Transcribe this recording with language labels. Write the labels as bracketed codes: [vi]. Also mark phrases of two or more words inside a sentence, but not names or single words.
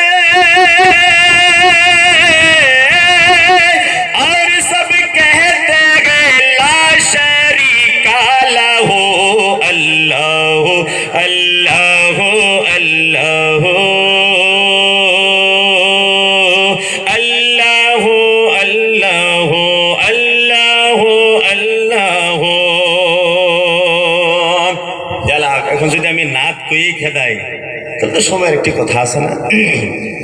[ur] اور سب کہتے ہیں [ar] لا شریک لہ، [ur] اللہ اللہ اللہ اللہ اللہ اللہ اللہ۔ [bn] যারা এখন যদি আমি নাত কই খেদাই তাহলে তো সময়ের একটি কথা আছে না।